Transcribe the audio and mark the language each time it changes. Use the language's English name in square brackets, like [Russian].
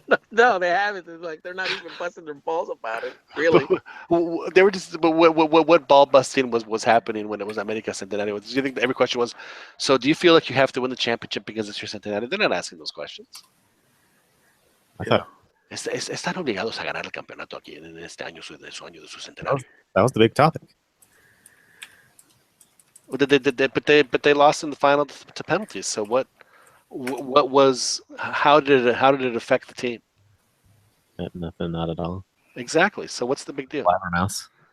[English] No, they haven't. It's like they're not even busting their balls about it. Really, they were just. But what ball busting was happening when it was America Centenario? Do you think every question was? So, do you feel like you have to win the championship because it's your Centenario? They're not asking those questions. I thought. [Spanish] Están obligados a ganar el campeonato aquí en este año, su año de su centenario. [English] That was the big topic. But they lost in the final to penalties. So what was? How did it affect the team? Nothing, not at all. Exactly. So what's the big deal? Blabbermouth.